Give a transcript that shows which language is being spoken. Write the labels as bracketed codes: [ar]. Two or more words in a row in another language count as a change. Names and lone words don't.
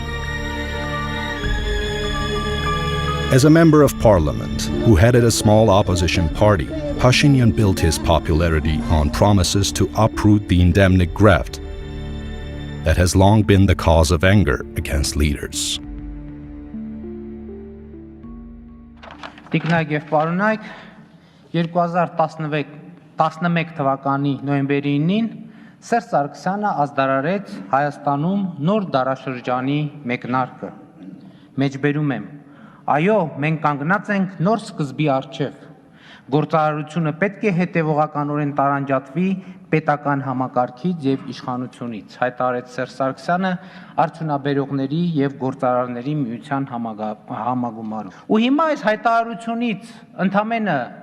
[en] As a member of parliament who headed a small opposition party, Pashinyan built his popularity on promises to uproot the endemic graft that has long been the cause of anger against leaders. [hy] Տիկնայք եւ պարոնայք 2011 թվականի նոյեմբերի 9-ին Սերժ Սարգսյանը ազդարարեց Հայաստանում նոր դարաշրջանի մեկնարկը։ Մեջբերում եմ, այո, մենք կանգնած ենք նոր սկզբի առջև։ Գործարարությունը պետք է հետևողականորեն տարանջատվի պետական համակարգից եւ իշխանությունից, հայտարարեց Սերժ Սարգսյանը արդյունաբերողների եւ գործարարների միության համագումարում։ Ու հիմա այս հայտարարությունից ընդամենը